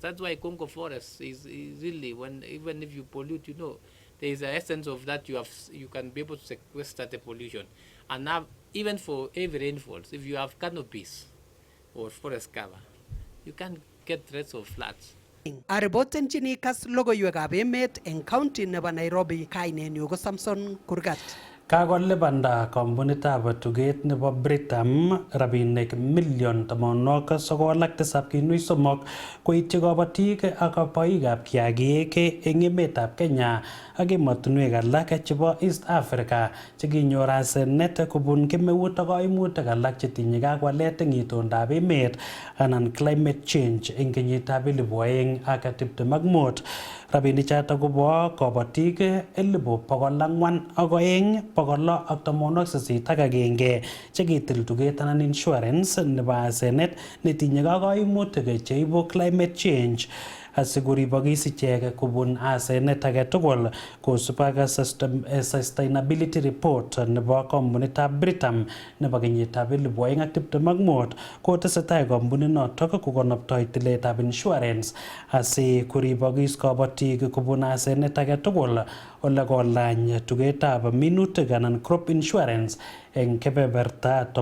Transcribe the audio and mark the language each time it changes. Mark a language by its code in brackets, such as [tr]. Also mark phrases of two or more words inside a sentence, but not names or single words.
[en] That's why Congo forest is really, even if you pollute, there is an essence of that you can be able to sequester the pollution. And now, even for heavy rainfalls, if you have canopies or forest cover, you can get threats of floods. [kln] Aripotenchini KASS logoiwekab emet eng county nebo Nairobi, kainenyu ko Samson Kurgat. Kakolipanda kampunitab tuget nebo Britam rabinik million 97.3 koityi kabatik ak boikab kiagik eng emetab Kenya ak emotinwek alak chebo East Africa chekinyor asenet kobun kemeut ak kaimutik alak chetinye ak walet eng itondab emet anan [en] climate change [kln] eng kenyitab 2025. Rabinichato kobo kabatik 402,681 chekitil tuget anan insurance nebo asenet netinye kaimutik cheibu [en] climate change [kln] asikoribokis ichek kobun asenet age tugul kosub ak [en] sustainability report [kln] nebo kampunitab Britam nebo kenyitab 2025 kotesetai kampuninotok kokonoptoi tiletab insurance asikoribokis kabatik kobun asenet age tugul ole kolany tugetab minutik anan [en] crop insurance [kln] eng kebeberta